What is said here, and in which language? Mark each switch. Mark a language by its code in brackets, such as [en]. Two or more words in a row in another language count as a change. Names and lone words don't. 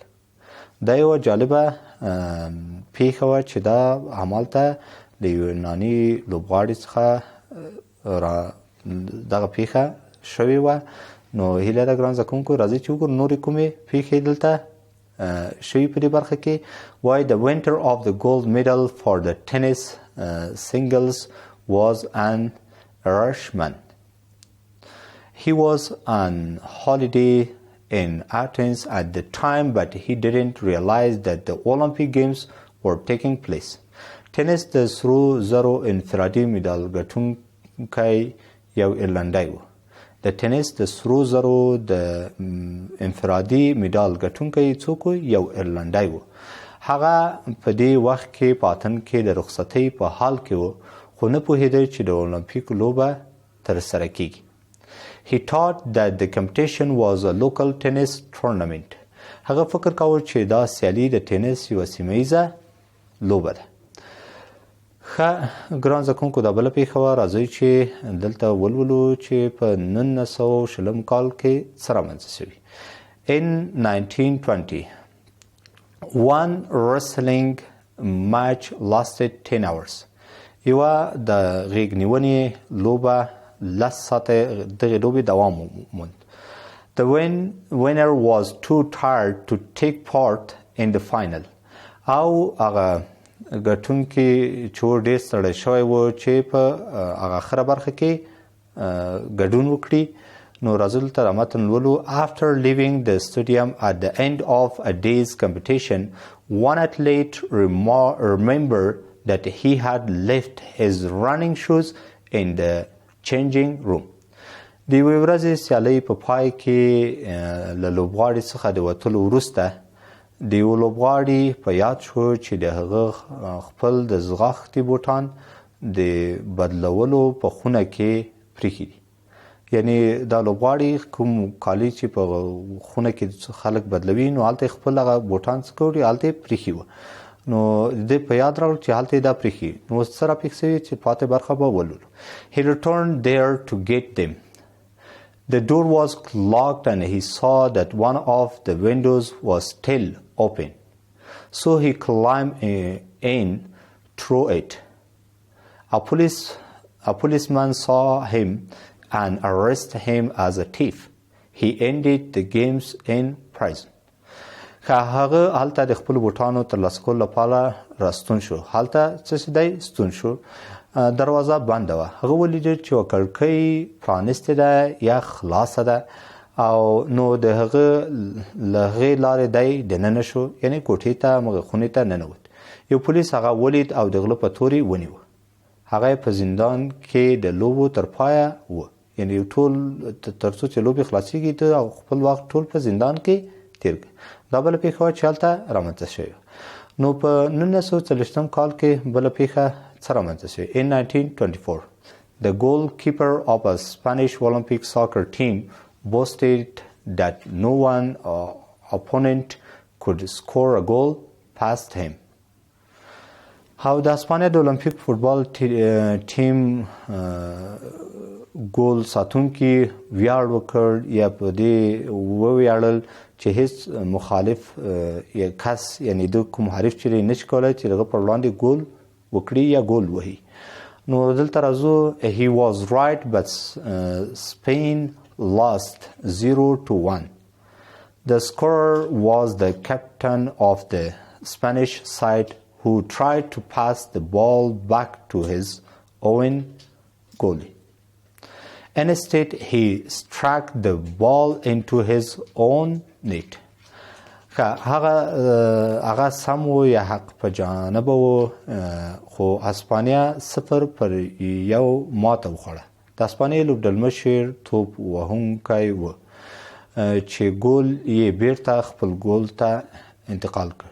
[ps] دا یوه جالبه پیښه وه چې دا همالته د یوناني لوبغاړي څخه دغه پیښه شوې وه. نو هیله ده ګران زده کوونکو راځئ چې وګورو نورې کومې پیښې دلته شوي په دې برخه کې. [en] وایي the winner of the gold medal for the tennis singles was an Irishman. He was on holiday in Athens at the time, but he didn't realize that the Olympic Games were taking place. [ps] ټینس د سرو زرو انفرادي میډال ګټونکی یو ایرلنډی و. د ټینس د سرو زرو د انفرادي میډال ګټونکی څوک و؟ یو ایرلنډی و. هغه په دې وخت کې په اتن کې د رخصتۍ په حال کې و خو نه پوهېده چې د اولمپیک لوبه ترسره کیږي. [en] He thought that the competition was a local tennis tournament. [ps] هغه فکر کاوه چې دا سیالي د ټینس یوه سیمه لوبه ده. ښه ګران زده کوونکو دا بله پیښه وه. راځئ چې دلته ولولو چې په 1920 کال کې څه رامنځته سوي. [en] In 1920, one wrestling match lasted 10 hours. [ps] یوه د غیږ نیونې لوبه 10 ساعته دغې لوبې دوام وموند. [en] The winner was too tired to take part in the final. [ps] او هغه ګټونکي چې و ډېر ستړی شوی و چې په هغه اخره برخه کې ګډون وکړي. نو راځو دلته دا متن لولو. [en] After leaving the stadium at the end of a day's competition, one athlete remembered that he had left his running shoes in the changing room. [ps] د یوې ورځې سیالۍ په پای کې له لوبغاړي څخه د وتلو وروسته د یو لوبغاړي په یاد شو چې د هغه خپل د ځغاښتي بوټان د بدلولو په خونه کې پریښي دي. یعنی دا لوبغاړي کوم کالي چې په خونه کې خلک بدلوي نو هلته خپل هغه بوټان څه کوي هلته یې پریښي وه. نو د په یاد راوړ چې هلته دا پریښي. نو اوس څه راپېښ سوي چې پاتې برخه به ولولو. [en] He returned there to get them. The door was locked and he saw that one of the windows was still open. So he climbed in through it. A policeman saw him and arrested him as a thief. He ended the games in prison. [ps] هغه هلته د خپل بوټانو ترلاسه کولو لپاره راستون شو. هلته څه دی ستون شو. دروازه بنده وه. هغه ولیدل چې یوه کړکۍ پرانستې ده یا خلاصه ده او نو د هغه له هغې لارې دی دننه شو، یعنې کوټې ته هغه خونې ته ننوت. یو پولیس هغه ولید او د غله په تورې ونیوه. هغه په زندان کې د لوبو تر پایه و، یعنې ټول تر څو چې لوبې خلاصېږي ته او خپل وخت ټول په زندان کې تیر کړ. دا بله پیښه وه چې هلته رامنځته شوې. نو په 1940 کال کې بله پیښه څه رامنځته شوې. [en] In 1924, the goalkeeper of a Spanish Olympic soccer team boasted that no one opponent could score a goal past him. [ps] او د اسپانیا د اولمپیک فوټبال ټیم ګول ساتونکي ویاړ وکړ یا په دې وویاړل چې هیڅ مخالف یا کس یعنی د کوم حریف چې نشي کولای چې دغه پر وړاندې ګول وکړي یا ګول وهي. نو دلته راځو [en] he was right but Spain lost 0-1. The scorer was the captain of the Spanish side who tried to pass the ball back to his own goalie. Instead, he struck the ball into his own net. [ps] هغه سم و یا حق په جانب و خو اسپانیا 0-1 ماته وخوړه. د اسپانیا لوبډلمشر توپ وهونکی و چې ګول یې بیرته خپل ګول ته انتقال کړ.